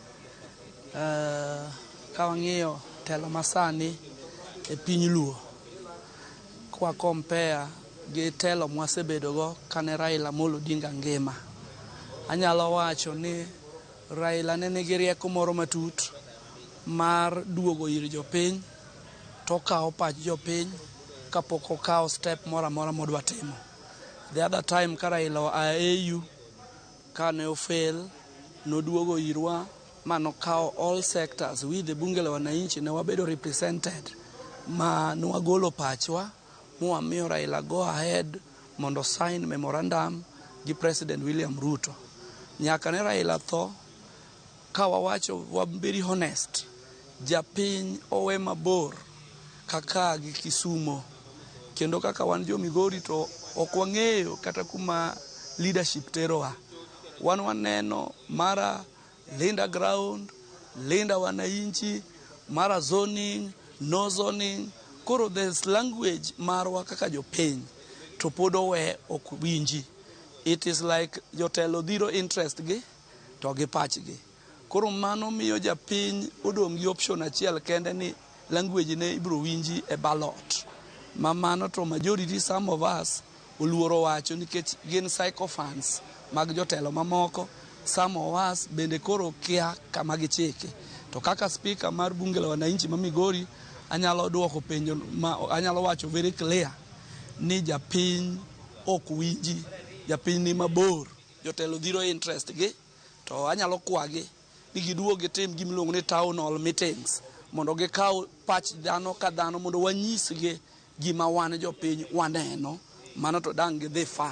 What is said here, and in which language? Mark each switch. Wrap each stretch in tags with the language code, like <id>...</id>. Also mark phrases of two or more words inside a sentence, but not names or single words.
<luo>Ka wang'iyo telo masani e piny luo, kwa compare gi telo mwasebedogo kane Raila Amolo Odinga ngima, anyalo wacho ni Raila ne nigi rieko moro matut mar duogo ir jopiny, to kawo pach jopiny kapok okawo step moro amora modwa timo.</luo> <en>The other time</en> <luo>ka Raila oa AU, kane ofail, noduogo irwa manokawo</luo> <en>all sectors, we the</en> <sw>bunge la wananchi</sw> <luo>ne wabedo represented, ma nwagolo pachwa mwamiyo Raila</luo> <en>go ahead</en> <luo>mondo</luo> <en>sign memorandum</en> <luo>gi President William Ruto. Nyaka ne Raila tho, ka wawacho</luo> <en>very honest,</en> <luo>japiny owe mabor kaka gi Kisumo, kendo kaka wan jo Migori to ok wang'eyo kata kuma leadership terowa. Wan waneno mara linda ground,</luo> <sw>linda wananchi,</sw> <luo>mara zoning, no zoning. Koro</luo> <en>there's language</en> <luo>marwa kaka jopiny to pod owe ok winji.</luo> <en>It is like</en> <luo>jotelo dhiro interest gi to gi pachgi. Koro mano miyo japiny odong' gi option achiel kende ni language ne ibro winji e ballot. Ma mano to</luo> <en>majority some of us</en> <luo>oluoro wacho nikech gin sycophants mag jotelo mamoko.</luo> <en>Some of us</en> <luo>bende koro kia kama gichike. To kaka speaker mar</luo> <sw>bunge la wananchi</sw> <luo>ma Migori, anyalo duoko penjo, anyalo wacho</luo> <en>very clear</en> <luo>ni japiny ok winji, japiny ni mabor, jotelo dhiro interest gi, to anyalo kwagi ni giduogo gitim gimiluongo ni</luo> <en>town hall meetings</en> <luo>mondo gikaw pach dhano ka dhano mondo wanyisgi gima wan jopiny waneno, mano to dang' gidhi fa.</luo>